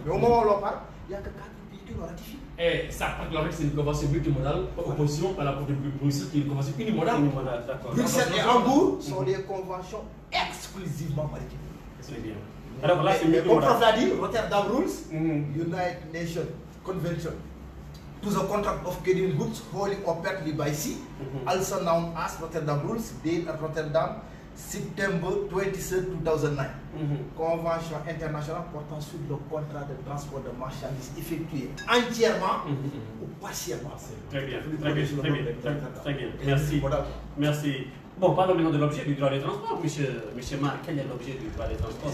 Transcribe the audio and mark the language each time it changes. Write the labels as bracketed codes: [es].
[fr] Mais au moment où on parle, il n'y a que 4 pays qui l'ont ratifié. Et ça, c'est une convention multimodale en opposition à la Cour de Bruxelles qui est une convention unimodale. Voilà, d'accord. Bruxelles et Hambourg sont des conventions exclusivement maritimes. C'est bien. Alors là, c'est Mais mieux comme prof l'a dit, Rotterdam Rules, Mhm. [en] United Nations Convention to the contract of carrying goods wholly or partly by sea, also known as Rotterdam Rules, dated at Rotterdam, September 23, 2009. [fr] Convention internationale portant sur le contrat de transport de marchandises effectué entièrement ou partiellement. Très bien, très bien, très bien, très bien. Et Merci. voilà. Merci. Bon, parlons maintenant de l'objet du droit des transports, monsieur Marc. Quel est l'objet du droit des transports?